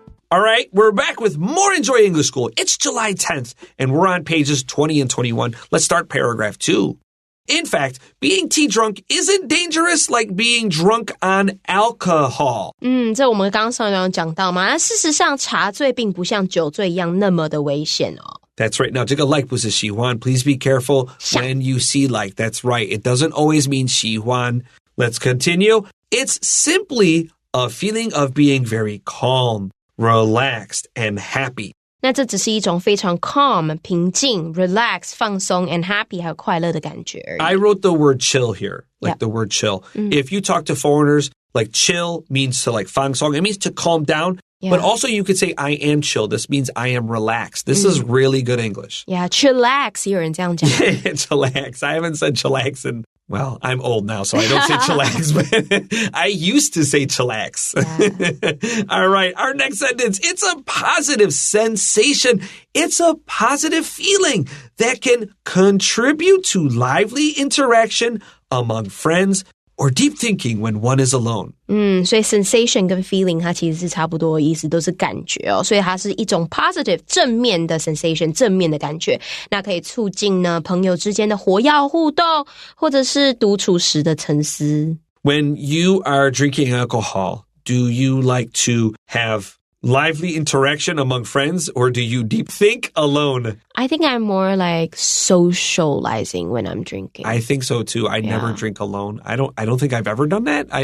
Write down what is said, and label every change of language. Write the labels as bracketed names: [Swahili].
[English] All right, we're back with more Enjoy English School. It's July 10th, and we're on pages 20 and 21. Let's start paragraph 2. In fact, being tea drunk isn't dangerous like being drunk on alcohol. [Chinese] 这我们刚刚上一段讲到嘛，那事实上茶醉并不像酒醉一样那么的危险哦。 [English] That's right. [Chinese] Now, 这个 like 不是喜欢. [English] Please be careful when you see like. That's right. It doesn't always mean 喜欢. Let's continue. It's simply a feeling of being very calm.Relaxed and happy. [Chinese] 那这只是一种非常 calm, 平静 relax, 放松 and happy 还有快乐的感觉而已。 [English] I wrote the word chill here, like the word chill. If you talk to foreigners, like chill means to like 放松. It means to calm down. But also you could say I am chill. This means I am relaxed. This is really good English. [Chinese] Yeah, chillax 也有人这样讲。 [English] Chillax. I haven't said chillax in, well, I'm old now, so I don't say chillax, but I used to say chillax. All right, our next sentence. It's a positive sensation. It's a positive feeling that can contribute to lively interaction among friends.Or deep thinking when one is alone. [Chinese] 所以 sensation 跟 feeling 它其实是差不多的意思，都是感觉哦。所以它是一种 positive 正面的 sensation 正面的感觉，那可以促进呢朋友之间的活跃互动，或者是独处时的沉思。 [English] When you are drinking alcohol, do you like to have lively interaction among friends, or do you deep think alone? I think I'm more like socializing when I'm drinking. I think so too. I never drink alone. I don't think I've ever done that.